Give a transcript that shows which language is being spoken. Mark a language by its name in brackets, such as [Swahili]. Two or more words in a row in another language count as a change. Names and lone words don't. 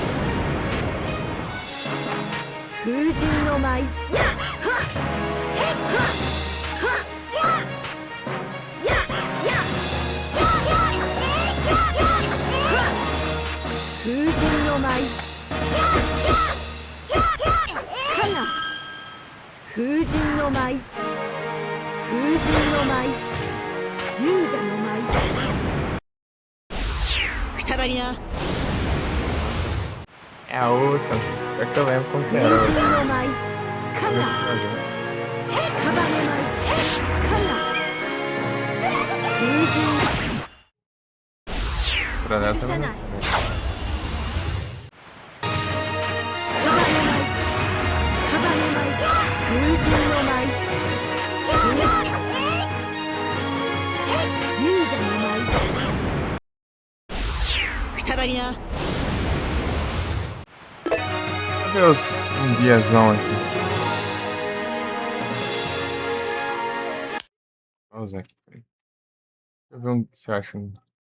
[Japanese] 風神の舞風神の舞かな風神の舞風神の舞勇者の舞くたばりな。 [Portuguese] É a outra. É que eu lembro como que [Japanese] 風 [Portuguese] era. [Japanese] 神の舞か [Portuguese] Vamos [Japanese] な [Portuguese] pra ver. [Japanese] 屍舞かな風神 [Portuguese] Pra dar [Japanese] 許さ [Portuguese] também. [Japanese] ない。くたばりな。 [Portuguese] Cadê um guiazão aqui? Vou usar aqui, peraí. Deixa eu ver se eu acho um.